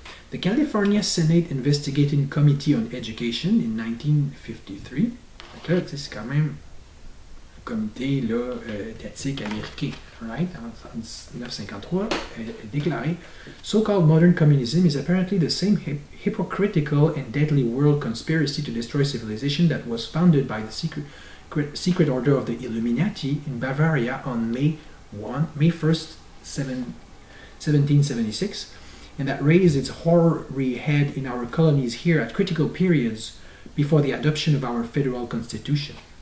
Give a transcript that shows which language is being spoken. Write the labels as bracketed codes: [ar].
[en] The California Senate Investigating Committee on Education in 1953. [fr] Donc là, c'est quand même un comité d'éthique américain. [en] Right? [fr] En 1953, est déclaré [en] So-called modern communism is apparently the same hypocritical and deadly world conspiracy to destroy civilization that was founded by the secret order of the Illuminati in Bavaria on May 1st, 1776, and that raised its hoary head in our colonies here at critical periods before the adoption of our federal constitution.